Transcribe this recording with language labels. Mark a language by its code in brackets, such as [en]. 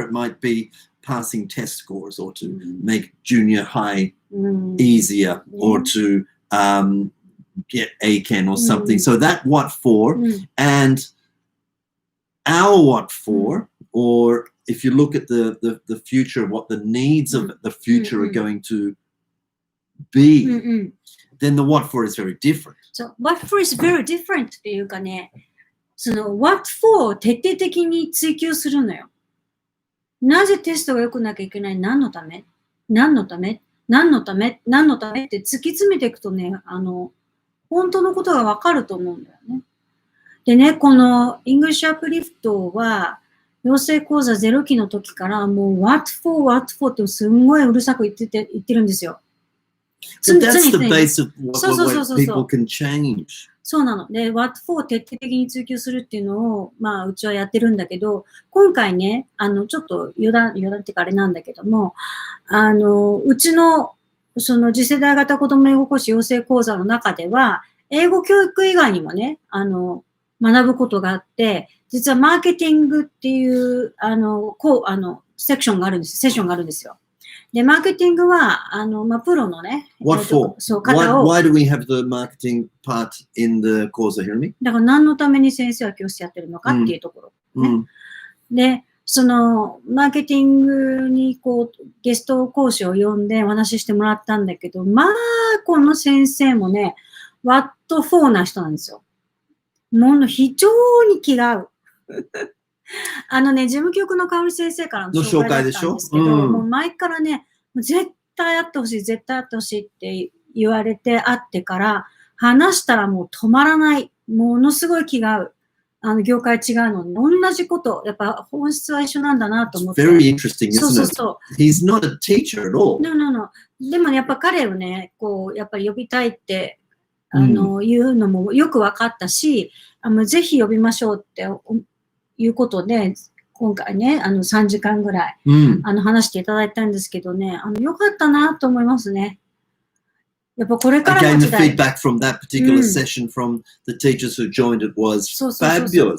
[en] It might be passing test scores or to make junior high easier or to get ACAN or something. So that what for and our what for, or if you look at the future, what the needs of the future are going to be, then the what for is very different. So what for is very different [ja] っていうかね、その what for を徹底的に追求するのよ。なぜテストが良くなきゃいけない？何のためって突き詰めていくとね、本当のことがわかると思うんだよね。でね、この English Uplift は、養成講座0期の時からもう what for ってすんごいうるさく言ってるんですよ。 [en] But that's the base of what people can change. [ja] そうなの。で、what for を徹底的に追求するっていうのを、まあ、うちはやってるんだけど、今回ね、ちょっと余談っていうかあれなんだけども、うちの、その次世代型子ども英語講師養成講座の中では、英語教育以外にもね、学ぶことがあって、実はマーケティングっていう、セッションがあるんですよ。で、マーケティングは、まあ、プロのね、 [en] What for? [ja] そう、方を。 [en] Why do we have the marketing part in the course, Hirumi? [ja] だから何のために先生は教室やってるのかっていうところ、ね。で、マーケティングにゲスト講師を呼んでお話ししてもらったんだけど、まあ、この先生もね、what for な人なんですよ。もの非常に気が合う。事務局の香織先生からの紹介だったんですけど、もう前からね、絶対会ってほしい、絶対会ってほしいって言われて会ってから、話したらもう止まらない。ものすごい気が合う。業界違うのに、同じこと、やっぱ本質は一緒なんだなと思って。 [en] Very interesting, isn't it? [ja] そうそう。 [en] He's not a teacher at all. No. [ja] でもね、やっぱ彼をね、やっぱり呼びたいって、いうのもよく分かったし、ぜひ呼びましょうっていうことで、今回ね、3時間ぐらい、話していただいたんですけどね、よかったなと思いますね。やっぱこれからの時代。 [en] Again, the feedback from that particular session from the teachers who joined it was fabulous.